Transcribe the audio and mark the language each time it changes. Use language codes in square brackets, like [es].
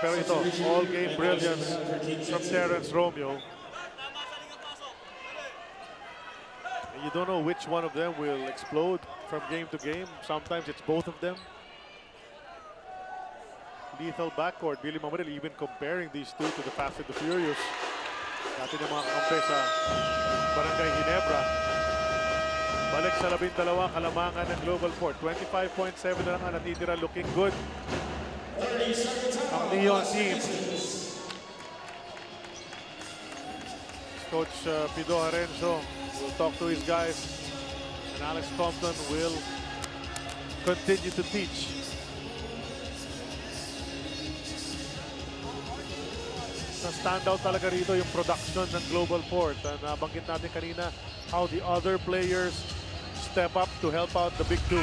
[tl] Pero ito, [en] all game brilliance from Terrence Romeo. And you don't know which one of them will explode from game to game. Sometimes it's both of them. Lethal backcourt. Billy Mamaril even comparing these two to the Fast and the Furious. [tl] Dati ng mga kakampi sa Barangay Ginebra. Balik sa 12 kalamangan ng GlobalPort. 25.7 na lang ang natitira, [en] looking good [tl] ang Neon team. [en] Coach Pido Harenzo will talk to his guys, and Alex Compton will continue to teach. Sa standout [tl] talaga rito yung [en] production ng GlobalPort. [tl] Nabanggit natin kanina [en] how the other players step up to help out the big two.